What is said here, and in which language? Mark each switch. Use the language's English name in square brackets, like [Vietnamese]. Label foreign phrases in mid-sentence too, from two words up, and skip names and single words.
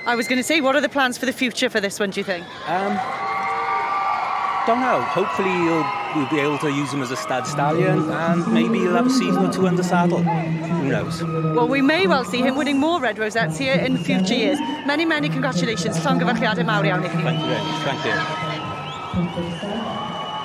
[English] I was going to say, what are the plans for the future for this one, do you think? Don't know. Hopefully we'll be able to use him as a stud stallion, and maybe he'll have a season or two under saddle. Who knows? Well, we may well see him winning more red rosettes here in future years. Many, many congratulations. [Welsh] Llongyfarchiadau mawr iawn I chi. [English] Thank you very much. Thank you.